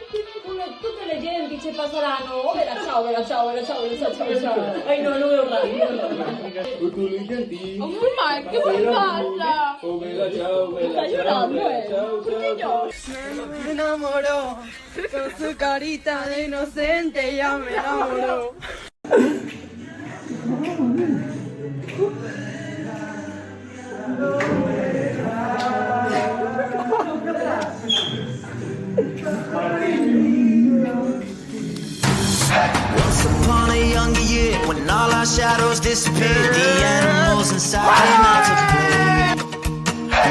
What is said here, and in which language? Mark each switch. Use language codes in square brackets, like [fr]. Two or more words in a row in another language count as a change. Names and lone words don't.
[it] tutte le genti ci passeranno, oh bella ciao, bella ciao, bella ciao, bella ciao, ciao, ciao. Ai no, non è un radio. Tutte le genti. Oh ma che vuoi farla? Oh bella ciao, bella [es] Sta [it] ciao, [es] llorando, [it] bella ciao, [es] ¿Por qué [it] ciao. [es] Me enamoró, con su carita de inocente ya me enamoró. [en] Once upon a younger year, when all our shadows disappeared, the animals inside came out to play.